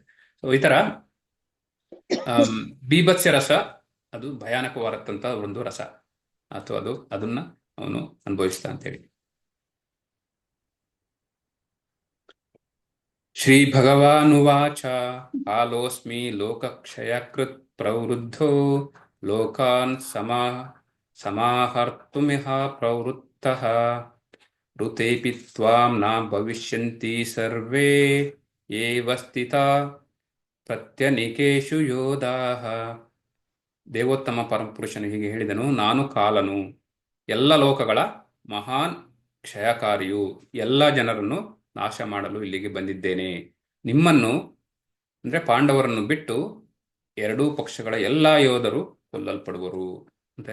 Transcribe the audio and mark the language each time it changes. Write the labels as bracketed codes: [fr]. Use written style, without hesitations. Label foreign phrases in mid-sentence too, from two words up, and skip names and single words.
[kn] ಸೊ ಈ ತರ ಬೀಭತ್ಸ್ಯ ರಸ ಅದು ಭಯಾನಕವಾದಂತ ಒಂದು ರಸ, ಅಥವಾ ಅದನ್ನ ಅವನು ಅನುಭವಿಸ್ತಾ ಅಂತ ಹೇಳಿ. [sa] ಶ್ರೀ ಭಗವಾನುವಾಚ ಕಾಲೋಸ್ಮಿ ಲೋಕಕ್ಷಯಕೃತ್ ಪ್ರವೃದ್ಧೋ ಲೋಕಾನ್ ಸಮಾಹರ್ತುಮಿಹ ಪ್ರವೃತ್ತಃ ಋತೇಪಿ ತ್ವಾಂ ನ ಭವಿಷ್ಯಂತಿ ಸರ್ವೇ ಏವ ಸ್ಥಿತಾ ಪ್ರತ್ಯನಿಕೇಶು ಯೋಧಾಃ. [kn] ದೇವೋತ್ತಮ ಪರಮಪುರುಷನು ಹೀಗೆ ಹೇಳಿದನು, ನಾನು ಕಾಲನು, ಎಲ್ಲ ಲೋಕಗಳ ಮಹಾನ್ ಕ್ಷಯಕಾರಿಯು, ಎಲ್ಲ ಜನರನ್ನು ನಾಶ ಮಾಡಲು ಇಲ್ಲಿಗೆ ಬಂದಿದ್ದೇನೆ. ನಿಮ್ಮನ್ನು ಅಂದ್ರೆ ಪಾಂಡವರನ್ನು ಬಿಟ್ಟು 2 ಪಕ್ಷಗಳ ಎಲ್ಲಾ ಯೋಧರು ಕೊಲ್ಲಲ್ಪಡುವರು ಅಂತ.